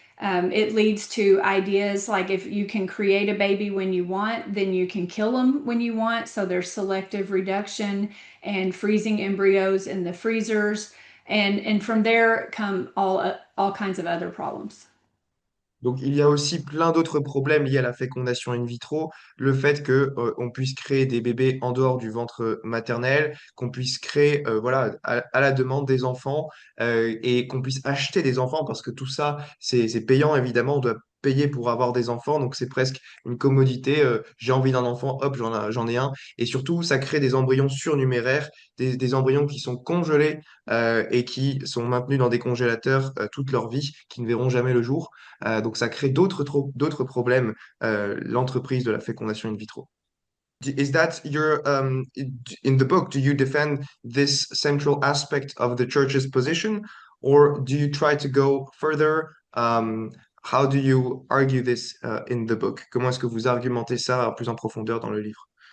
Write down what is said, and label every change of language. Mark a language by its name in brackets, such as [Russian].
[English] It leads to ideas like if you can create a baby when you want, then you can kill them when you want. So there's selective reduction and freezing embryos in the freezers. And from there come all kinds of other problems. [French] Donc, il y a aussi plein d'autres problèmes liés à la fécondation in vitro. Le fait que, on puisse créer des bébés en dehors du ventre maternel, qu'on puisse créer, voilà, à la demande des enfants, et qu'on puisse acheter des enfants parce que tout ça, c'est payant, évidemment. On doit payer pour avoir des enfants. Donc, c'est presque une commodité. J'ai envie d'un enfant, hop, j'en ai un. Et surtout, ça crée des embryons surnuméraires, des embryons qui sont congelés, et qui sont maintenus dans des congélateurs, toute leur vie, qui ne verront jamais le jour. Donc ça crée d'autres problèmes, l'entreprise de la fécondation in vitro. [English] Is that your in the book, do you defend this central aspect of the church's position, or do you try to go further? How do you argue this in the book? [French] Comment est-ce que vous argumentez ça plus en profondeur dans le livre?